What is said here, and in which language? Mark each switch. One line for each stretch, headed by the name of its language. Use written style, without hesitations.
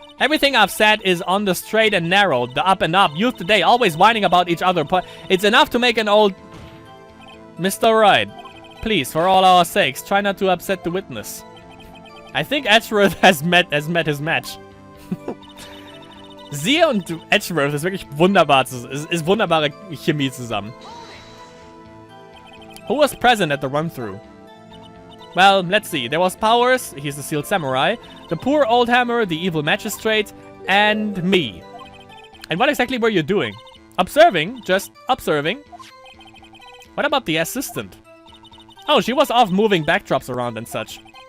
English: Everything I've said is on the straight and narrow, the up and up. Youth today always whining about each other. It's enough to make an old... Mr. Wright, please, for all our sakes, try not to upset the witness. I think Edgeworth has met his match.
German: Sie und Edgeworth ist wirklich wunderbar. Ist wunderbare Chemie zusammen.
English: Who was present at the run-through? Well, let's see. There was Powers, he's the Sealed Samurai, the poor old hammer, the evil magistrate, and me. And what exactly were you doing? Observing? Just observing? What about the assistant? Oh, she was off moving backdrops around and such.